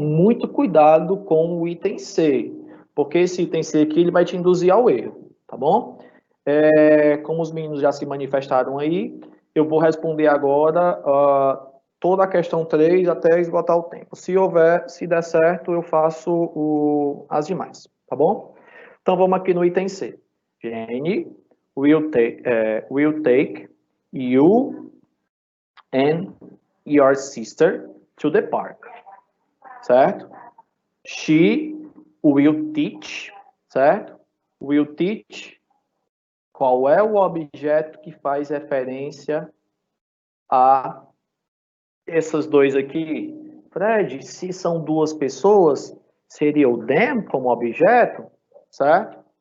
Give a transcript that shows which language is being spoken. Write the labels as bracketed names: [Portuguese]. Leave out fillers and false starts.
[Portuguese] Muito cuidado com o item C, porque esse item C aqui ele vai te induzir ao erro, tá bom? Como os meninos já se manifestaram aí, eu vou responder agora toda a questão 3 até esgotar o tempo. Se der certo, eu faço as demais, tá bom? Então, vamos aqui no item C. [English] Jenny will take you and your sister to the park, certo? She will teach, certo? [Portuguese] Will teach, qual é o objeto que faz referência a esses dois aqui? Fred, se são duas pessoas, seria o them como objeto, certo?